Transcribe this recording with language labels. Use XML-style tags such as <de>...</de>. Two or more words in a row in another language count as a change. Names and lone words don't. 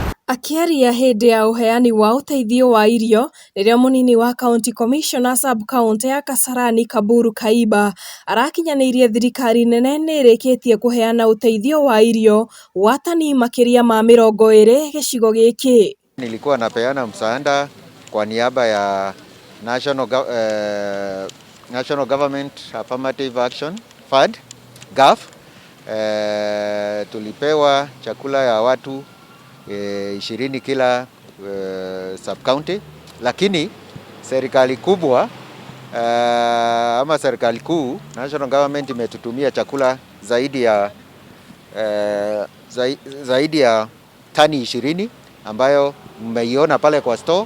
<ki>Akĩaria hĩndĩ ya ũheani wa ũteithio wa irio rĩrĩa mũnini wa</ki> <en>County Commissioner sub-county</en> <ki>ya Kasarani Kaburu Kaiba arakinyanĩirie thirikari nene nĩ ĩrĩkĩtie kũheana ũteithio wa irio wa tani makĩria ma 20 gĩcigo gĩkĩ.</ki> <sw>Nilikuwa napeana msaada kwa niaba ya National Government Affirmative Action Fund GAF. Tulipewa chakula ya watu 20 kila sub-county, lakini serikali kubwa ama serikali kuu</sw> <en>National Government</en> <sw>imetutumia chakula zaidi ya tani 20 ambayo mmeiona pale kwa store.</sw>